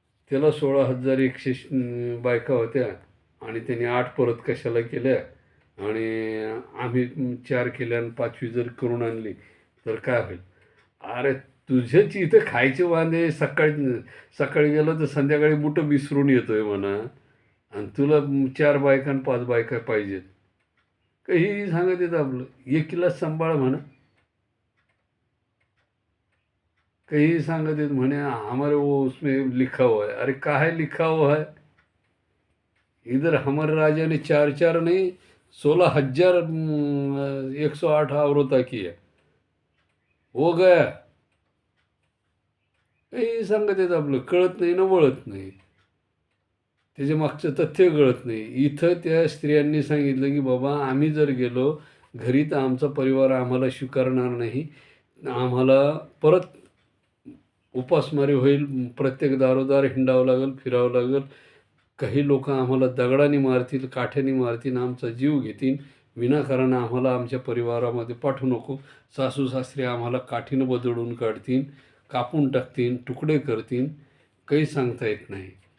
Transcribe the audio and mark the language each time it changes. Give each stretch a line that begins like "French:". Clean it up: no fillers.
Marathi: त्याला 16,100 बायका होत्या आणि त्यांनी 8 परत कशाला केल्या, आणि आम्ही 4 केल्या आणि 5वी जर करून आणली तर काय होईल? अरे तुझ्याच इथं खायचे वांदे, सकाळी गेलो तर संध्याकाळी बुटं विसरून येतोय म्हणा, आणि तुला 4 बायका आणि 5 बायका पाहिजेत. काही सांगत येतं आपलं, एकीलाच सांभाळ म्हणा.
Hindi: कहीं
Marathi: सांगत येत म्हणे
Hindi: हमारे वो उसमें लिखा हुआ है. अरे काहे लिखा हुआ है? इधर हमारे राजा ने 4 नहीं, 16,108 औरता की है, हो गया.
Marathi: काही सांगत येत आपलं, कळत नाही ना, वळत नाही, त्याच्या मागचं तथ्य कळत नाही. इथं त्या स्त्रियांनी सांगितलं की बाबा आम्ही जर गेलो घरी तर आमचा परिवार आम्हाला स्वीकारणार नाही, आम्हाला परत उपासमारी होईल, प्रत्येक दारोदार हिंडावं लागेल, फिरावं लागेल, काही लोक आम्हाला दगडाने मारतील, काठ्याने मारतील, आमचा जीव घेतील, विनाकारण आम्हाला आमच्या परिवारामध्ये पाठवू नको, सासू सासरे आम्हाला काठीनं बदडून काढतील, कापून टाकतील, तुकडे करतील, काही सांगता येत नाही.